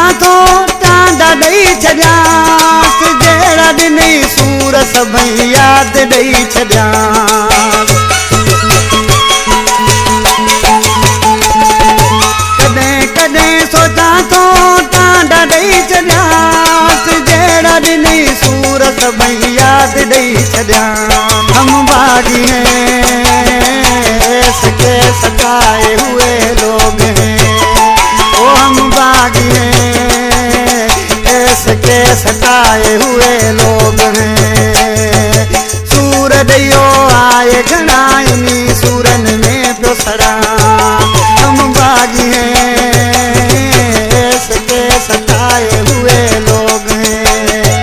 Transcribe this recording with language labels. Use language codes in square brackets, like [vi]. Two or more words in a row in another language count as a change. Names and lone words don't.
[sd] थो टांडा ॾेई छॾियांसि जहिड़ा ॾिनई सूर सभई यादि ॾेई छॾियांसि। कॾहिं कॾहिं सोचां थो टांडा ॾेई छॾियांसि जहिड़ा ॾिनई सूर सभई यादि ॾेई छॾियांसि। [ur] ہم باغی ہیں اس کے ستائے ہوئے لوگ ہیں. ہم باغی ہیں اس کے ستائے ہوئے لوگ ہیں. [sd] सूर ॾियो आए घणा इनी सूरन में पियो सड़ा। [ur] ہم باغی ہیں اس کے ستائے ہوئے لوگ ہیں.